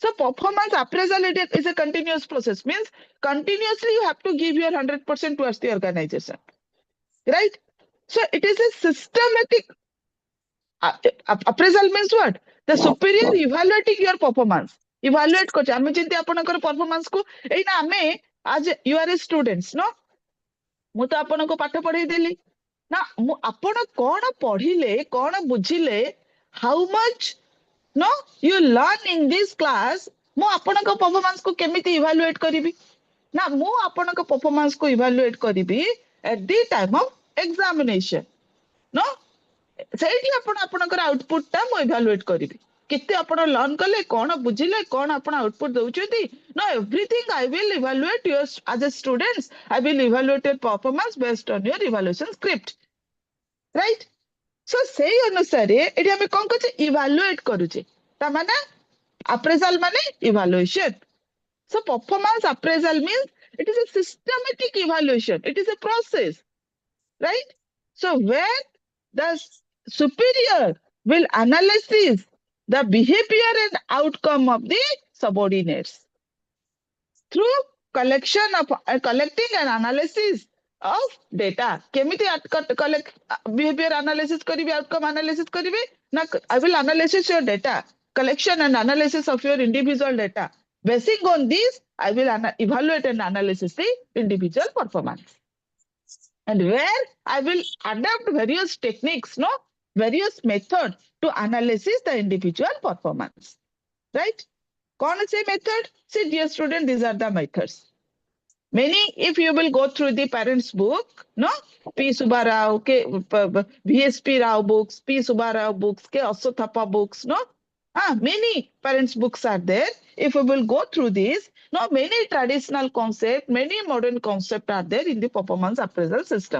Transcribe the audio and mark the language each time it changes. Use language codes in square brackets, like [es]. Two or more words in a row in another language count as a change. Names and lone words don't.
[en] So performance appraisal is a continuous process. Means continuously you have to give your 100% towards the organization, right? So it is a systematic appraisal means what? The superior evaluating your performance. [or] Evaluate କରୁଛେ ଆମେ ଯେମିତି ଆପଣଙ୍କର performance କୁ ଏଇନା ଆମେ [en] as you are a students no [or] ମୁଁ ତ ଆପଣଙ୍କୁ ପାଠ ପଢେଇ ଦେଲି ନା ମୁଁ ଆପଣ କଣ ପଢିଲେ କଣ ବୁଝିଲେ [en] how much no you learn in this class [or] ମୁଁ ଆପଣଙ୍କ performance କୁ କେମିତି evaluate କରିବି ନା ମୁଁ ଆପଣଙ୍କ performance କୁ evaluate କରିବି [en] at the time of examination no [or] ସେଇଠି ଆପଣ ଆପଣଙ୍କର ଆଉଟପୁଟ ଟା ମୁଁ ଇଭାଲୁଏଟ କରିବି କେତେ ଆପଣ ଲର୍ନ କଲେ କଣ ବୁଝିଲେ କଣ ଆପଣ ଆଉଟପୁଟ ଦଉଛନ୍ତି [en] no everything I will evaluate your as a students I will evaluate your performance based on your evaluation script right so [or] ସେଇ ଅନୁସାରେ ଏଠି ଆମେ କଣ କରୁଛେ ଇଭାଲୁଏଟ କରୁଛେ ତା ମାନେ [en] appraisal ମାନେ evaluation so performance appraisal means it is a systematic evaluation it is a process right so where the superior will analyze the behavior and outcome of the subordinates through collecting and analysis of data କେମିତି collect behavior analysis କରିବି outcome analysis [or] କରିବି ନା [en] I will analysis your data collection and analysis of your individual data basing on this I will evaluate and analysis the individual performance and where I will adapt various techniques, no, various methods to analysis the individual performance, right? [hi] कौन से method? [en] See, dear student, these are the methods. Many, if you will go through the parents' book, no, P. Subbarao, K. VSP Rao books, P. Subbarao books, K. Aswathappa books, no, many parents' books are there. If we will go through these, no, many traditional concepts, many modern concepts are there in the performance appraisal system.